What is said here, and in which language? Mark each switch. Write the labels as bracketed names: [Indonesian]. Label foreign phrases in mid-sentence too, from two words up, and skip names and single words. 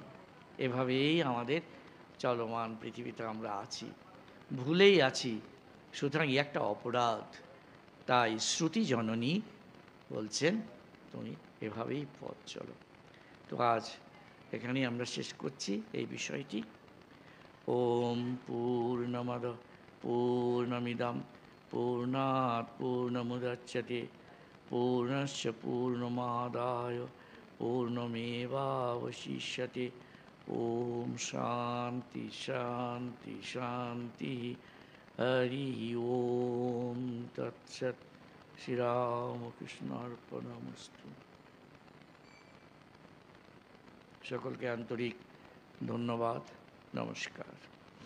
[Bangla] এভাবেই আমাদের চলমান পৃথিবীতে আমরা আছি, ভুলেই আছি। সুতরাং একটা অপরাধ। তাই শ্রুতি জননী বলছেন তুমি এভাবেই পথ চলো। তো আজ এখানেই আমরা শেষ করছি এই বিষয়টি। [Sanskrit] ওম পূর্ণমদ পূর্ণমিদম পূর্ণাৎ পূর্ণমুদচ্যতে পূর্ণস্য পূর্ণমাদায় পূর্ণমেবাবশিষ্যতে। ওম শান্তি শান্তি শান্তি। হরি ওম তৎসৎ। [Bangla] শ্রীরামকৃষ্ণার্পণমস্তু। সকলকে আন্তরিক ধন্যবাদ, নমস্কার।